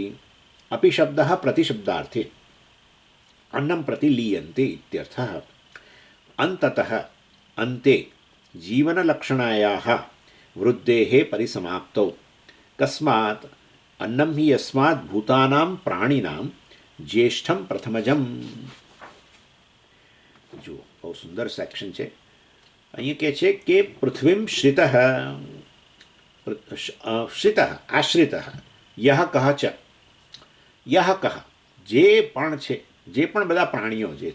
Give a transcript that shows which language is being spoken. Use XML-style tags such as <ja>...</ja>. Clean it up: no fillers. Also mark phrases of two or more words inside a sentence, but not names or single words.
<sa>अपि शब्दः प्रतिशब्दार्थे अन्नं प्रति लीयन्ते इत्यर्थः. अन्ततः अन्ते जीवनलक्षणायाः वृद्धेः परिसमाप्तौ कस्मात् अन्नं हि यस्मात् भूतानां प्राणिनां ज्येष्ठं प्रथमजम्.</sa> <gu>જો બહુ સુંદર સેક્શન છે. અહીંયા કહે છે કે</gu> <sa>પૃથ્વીમ શ્રિતઃ આશ્રિતઃ યહ કહ ચ યહ કહ</sa> <gu>જે પણ છે, જે પણ બધા પ્રાણીઓ જે</gu>